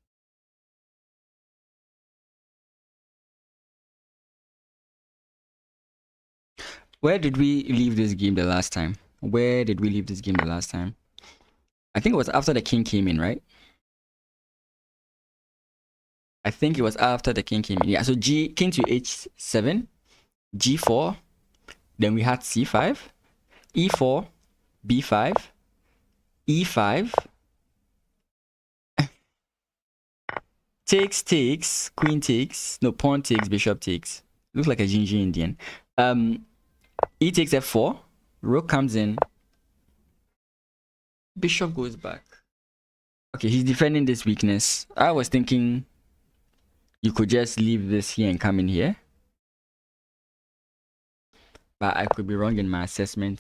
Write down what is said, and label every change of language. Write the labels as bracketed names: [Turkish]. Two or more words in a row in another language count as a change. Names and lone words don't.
[English] Where did we leave this game the last time? Where did we leave this game the last time? I think it was after the king came in, right? I think it was after the king came in. Yeah, so king to h7, g4, then we had c5, e4, b5, e5, takes, queen takes, no, pawn takes, bishop takes. Looks like a ginger Indian. E takes f4, rook comes in, bishop goes back. Okay, he's defending this weakness. I was thinking you could just leave this here and come in here, but I could be wrong in my assessment.